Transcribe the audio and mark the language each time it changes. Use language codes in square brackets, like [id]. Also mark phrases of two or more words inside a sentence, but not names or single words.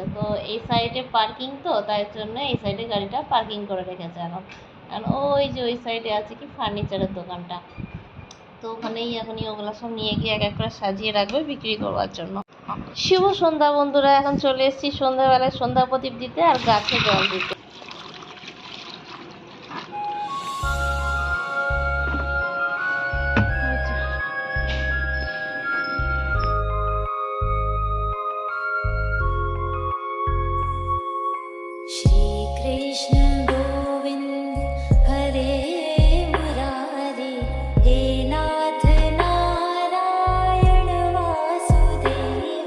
[bn] তো এই সাইডে পার্কিং, তো তাই জন্য এই সাইডে গাড়িটা পার্কিং করে রেখেছে এখন। কারণ ওই যে ওই সাইডে আছে কি ফার্নিচারের দোকানটা, তো ওখানেই এখনই ওগুলো সব নিয়ে গিয়ে এক এক করে সাজিয়ে রাখবে বিক্রি করবার জন্য। শুভ সন্ধ্যা বন্ধুরা, এখন চলে এসেছি সন্ধ্যাবেলায় সন্ধ্যা প্রদীপ দিতে আর গাছে জল দিতে। [sa] श्री कृष्ण गोविंद हरे मुरारी, हे नाथ नारायण वासुदेव।